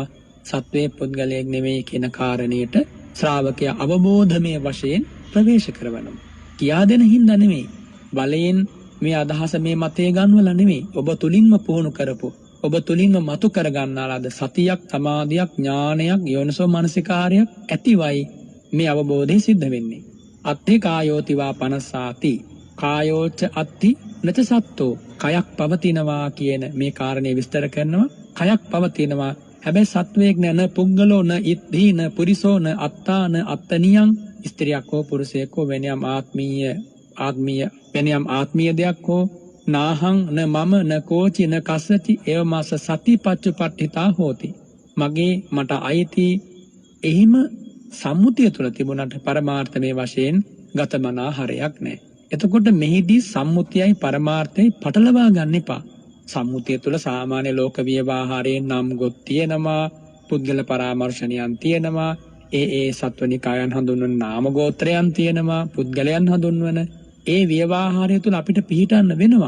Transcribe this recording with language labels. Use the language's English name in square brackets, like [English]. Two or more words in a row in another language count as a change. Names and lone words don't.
[Sinhala] සත්වයේ පුද්ගලයෙක් නෙමෙයි කියන කාරණේට ශ්‍රාවකයා අවබෝධමය වශයෙන් ප්‍රවේශ කරවනවා. කියා දෙන හින්දා නෙමෙයි. බලයෙන් මේ අදහස මේ මතය ගන්නවලා නෙමෙයි. ඔබ තුලින්ම පුහුණු කරපො, ඔබ තුලින්ම මතු කර ගන්නාලාද සතියක්, සමාධියක්, ඥානයක්, යෝනිසෝ මනසිකාරයක් ඇතිවයි මේ අවබෝධය සිද්ධ වෙන්නේ. [Pali] අත්ථි කායෝති වා පනසාති කායෝච අත්ථි නච සත්තෝ. [Sinhala] කයක් පවතිනවා කියන මේ කාරණේ විස්තර කරනවා. කයක් පවතිනවා, හැබැයි සත්වයක් [Pali] නැන පුද්ගලෝ න ඉද්ධි න පුරිසෝ න අත්තාන අත්තනියං. [Sinhala] ස්ත්‍රියක් හෝ පුරුෂයෙක් හෝ වෙනයම් ආත්මීය දෙයක් හෝ [Pali] නාහං න මම න කෝචි න කස්සති එවමස සතිපච්චුපට්ඨිතා හෝති. [Sinhala] මගේ, මට අයිති, එහිම සම්මුතිය තුළ තිබුණට පරමාර්ථමේ වශයෙන් ගතමනා හරයක් නැහැ. එතකොට මෙහිදී සම්මුතියයි පරමාර්ථයයි පටලවා ගන්න එපා. සම්මුතිය තුළ සාමාන්‍ය ලෝක ව්‍යවහාරයෙන් නම් ගොත් තියෙනවා, පුද්ගල පරාමර්ශනයන් තියෙනවා, ඒ සත්වනිකායන් හඳුන්වන නාම ගෝත්‍රයන් තියෙනවා, පුද්ගලයන් හඳුන්වන ඒ ව්‍යවහාරය තුළ අපිට පිහිටන්න වෙනවා.